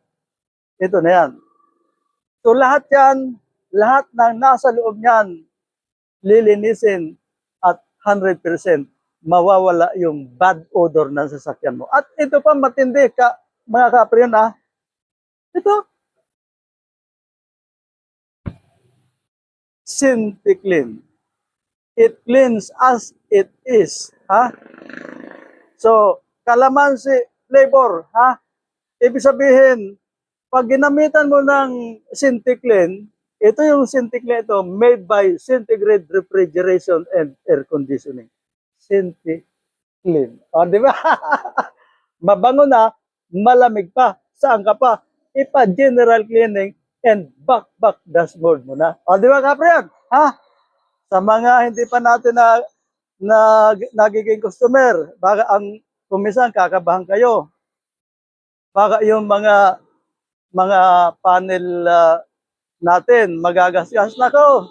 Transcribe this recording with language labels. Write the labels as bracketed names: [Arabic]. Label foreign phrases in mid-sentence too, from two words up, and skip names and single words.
[Filipino] Ito na yan. So lahat yan, lahat ng nasa loob niyan, lilinisin at 100% mawawala yung [English] bad odor [Filipino] ng sasakyan mo. At ito pa matindi ka, mga Caprion, ha? Ito. SyntiClean. [English] It cleans as it is, ha? [Filipino] So, kalamansi flavor, ha? Ibig sabihin, pag ginamitan mo ng SyntiClean, ito yung SyntiClean ito, [English] made by Centigrade Refrigeration and Air Conditioning. [Filipino] SyntiClean. O, di ba? Mabango na, malamig pa. Saan ka pa? Ipa- [English] general cleaning [Filipino] and back dashboard mo na. O, di ba, Caprion? Ha? Sa mga hindi pa natin nagiging customer, baka ang kumisan kakabahan kayo. Baka yung mga panel natin magagasgas na ko.